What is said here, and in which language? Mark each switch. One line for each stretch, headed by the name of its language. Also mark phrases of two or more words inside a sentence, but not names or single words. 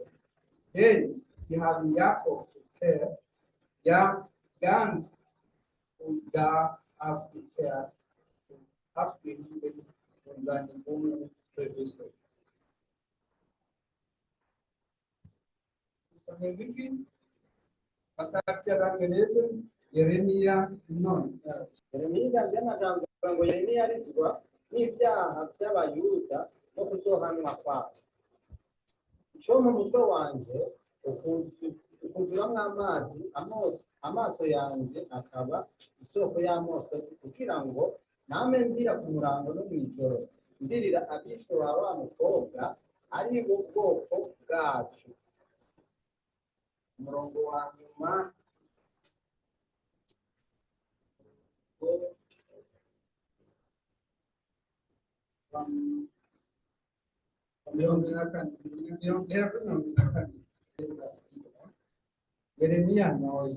German: Denn sie haben Jakob verzehrt, ja ganz und gar aufgezehrt und abgerieben und seine Wohnung verwüstet. Was habt ihr dann gelesen? Jeremia 9.
Rundi: Yeremiya by'amagambo ngo Yeremiya arizwa n'ibyaha by'abayuda no kuzohanwa kwabo. Ico mu mutwe wanje ukuzuramo amazi, amaso yanjye akaba isoko y'amosozi, kugira ngo name ndira ku murango no mw'ijoro, ndirira abisho ba wa mukobwa ari bo bwoko bwacu. Umurongo wa nyuma Jeremia 9.